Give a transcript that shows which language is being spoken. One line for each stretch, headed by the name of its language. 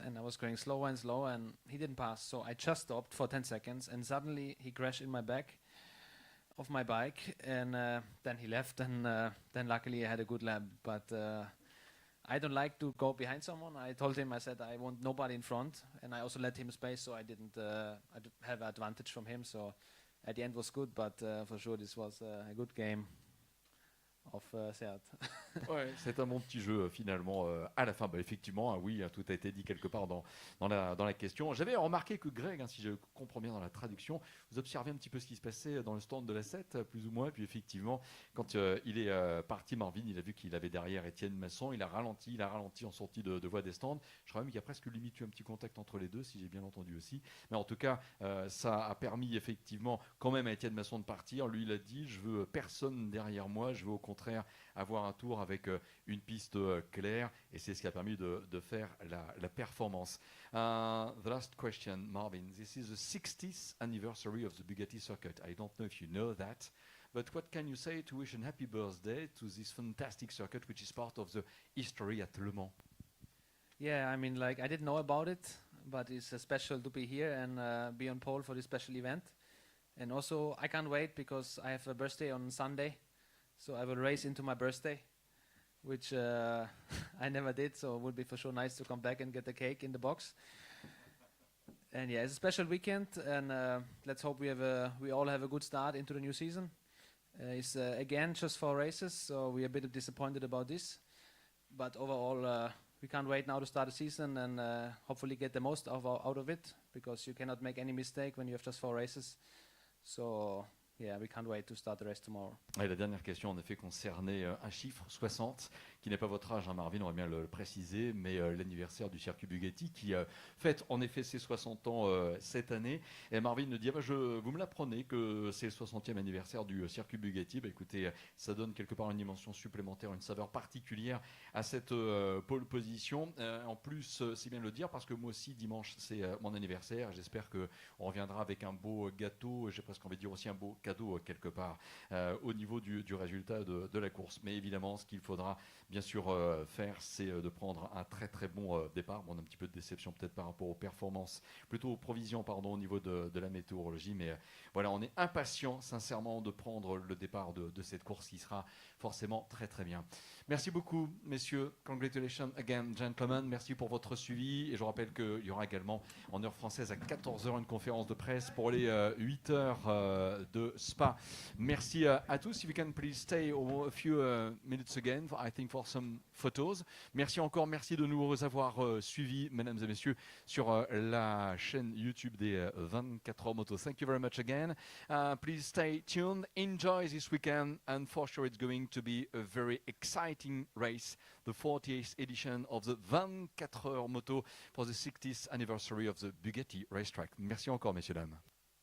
English: And I was going slower and slower, and he didn't pass. So I just stopped for 10 seconds, and suddenly he crashed in my back of my bike, and then he left, and then luckily I had a good lap. But I don't like to go behind someone. I told him, I said I want nobody in front, and I also let him space, so I didn't have advantage from him. So at the end was good, but for sure this was a good game of Seat.
French: Ouais, c'est un bon petit jeu finalement à la fin. Bah, effectivement, oui, tout a été dit quelque part dans la question. J'avais remarqué que Greg, si je comprends bien dans la traduction, vous observez un petit peu ce qui se passait dans le stand de la 7, plus ou moins. Et puis effectivement, quand il est parti, Marvin, il a vu qu'il avait derrière Etienne Masson. Il a ralenti en sortie de voie des stands. Je crois même qu'il y a presque limite eu un petit contact entre les deux, si j'ai bien entendu aussi. Mais en tout cas, ça a permis effectivement quand même à Etienne Masson de partir. Lui, il a dit, je veux personne derrière moi, je veux au contraire avoir un tour avec une piste claire, et c'est ce qui a permis de faire la performance.
English: The last question, Marvin. This is the 60th anniversary of the Bugatti circuit. I don't know if you know that, but what can you say to wish a happy birthday to this fantastic circuit, which is part of the history at Le Mans? Yeah, I mean, like I didn't know about it, but it's special to be here and be on pole for this special event. And also, I can't wait because I have a birthday on Sunday. So I will race into my birthday, which I never did. So it would be for sure nice to come back and get the cake in the box. And yeah, it's a special weekend, and let's hope we all have a good start into the new season. It's again just 4 races, so we're a bit disappointed about this. But overall, we can't wait now to start the season and hopefully get the most out of it, because you cannot make any mistake when you have just 4 races. So yeah, we can't wait to start the race tomorrow.
French: Et la dernière question, en effet, concernait un chiffre, 60, qui n'est pas votre âge, Marvin, on va bien le préciser, mais l'anniversaire du circuit Bugatti, qui fête en effet ses 60 ans cette année. Et Marvin nous dit, vous me l'apprenez que c'est le 60e anniversaire du circuit Bugatti. Bah, écoutez, ça donne quelque part une dimension supplémentaire, une saveur particulière à cette pole position. En plus, c'est bien de le dire, parce que moi aussi, dimanche, c'est mon anniversaire. J'espère qu'on reviendra avec un beau gâteau, j'ai presque envie de dire aussi un beau cadeau quelque part au niveau du résultat de la course. Mais évidemment, ce qu'il faudra bien sûr faire, c'est de prendre un très très bon départ. Bon, on a un petit peu de déception peut-être par rapport aux performances, plutôt aux provisions au niveau de la météorologie, mais voilà, on est impatient sincèrement de prendre le départ de cette course qui sera forcément très très bien. Merci beaucoup messieurs,
English: congratulations again gentlemen,
French: merci pour votre suivi, et je rappelle qu'il y aura également en heure française à 14h une conférence de presse pour les 8 heures de Spa. Merci à tous.
English: If you can please stay a few minutes again, I think for some photos.
French: Merci encore, merci de nous avoir suivis, mesdames et messieurs, sur la chaîne YouTube des 24 Heures Motos.
English: Thank you very much again. Please stay tuned, enjoy this weekend, and for sure it's going to be a very exciting race, the 40th edition of the 24 Heures Motos for the 60th anniversary of the Bugatti racetrack.
French: Merci encore, messieurs, dames.